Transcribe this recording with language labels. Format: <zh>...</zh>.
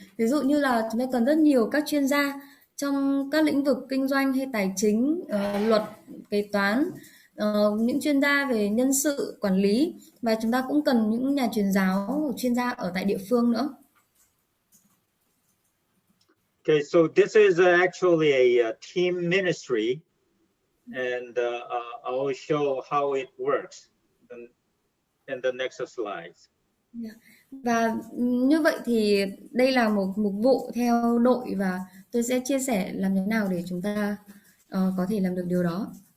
<vi>Ví dụ như là chúng ta cần rất nhiều các chuyên gia trong các lĩnh vực kinh doanh hay tài chính, luật, kế toán, những chuyên gia về nhân sự, quản lý, và chúng ta cũng cần những nhà truyền giáo, chuyên gia ở tại địa phương nữa.</vi> <en>Okay, so this is actually a team ministry, and I will show how it works in the next slides.</en> <vi>Dạ. Và như vậy thì đây là một mục vụ theo đội và tôi sẽ chia sẻ làm thế nào để chúng ta có thể làm được điều đó.</vi>